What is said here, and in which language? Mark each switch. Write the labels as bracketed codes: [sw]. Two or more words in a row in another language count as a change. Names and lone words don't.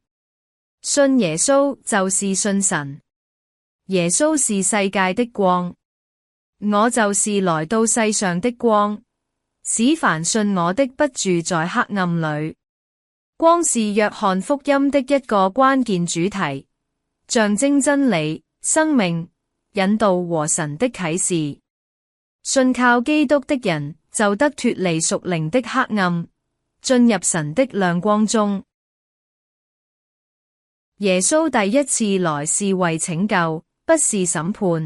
[zh] 信耶穌就是信神。耶穌是世界的光。我就是來到世上的光，使凡信我的不住在黑暗裏。光是約翰福音的一個關鍵主題，象徵真理、生命、引導和神的啟示。信靠基督的人就得脫離屬靈的黑暗，進入神的亮光中。耶穌第一次來是為拯救，不是審判。